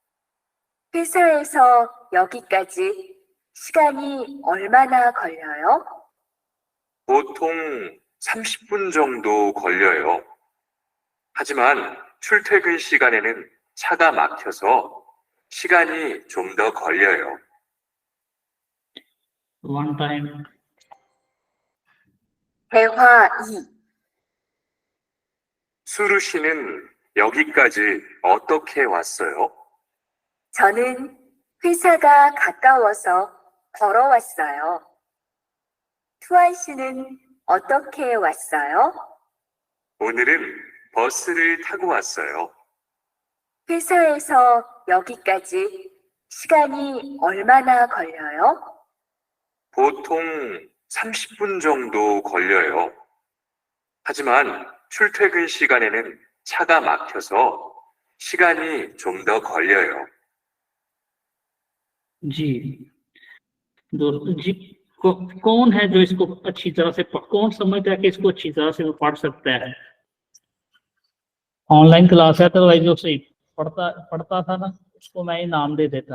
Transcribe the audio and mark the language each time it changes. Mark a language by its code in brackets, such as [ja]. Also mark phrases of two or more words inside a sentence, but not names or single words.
[ko] 회사에서 여기까지 시간이 얼마나 걸려요? 보통 30분 정도 걸려요. 하지만 출퇴근 시간에는 차가 막혀서 시간이 좀 더 걸려요. [en] One time. [ko] 대화 2. 수루 씨는 여기까지 어떻게 왔어요? 저는 회사가 가까워서 걸어왔어요. 투아 씨는 어떻게 왔어요? 오늘은 버스를 타고 왔어요. 회사에서 여기까지 시간이 얼마나 걸려요? 보통 30분 정도 걸려요. 하지만 출퇴근 시간에는 차가 막혀서 시간이 좀 더 걸려요. [ur] جی دوستو جی، کون ہے جو اس کو اچھی طرح سے کون سمجھتا ہے کہ اس کو اچھی طرح سے وہ پڑھ سکتا ہے. [en] online class [ur] ہے تو بھائی جو صحیح پڑھتا پڑھتا تھا نا اس کو میں انعام دے دیتا.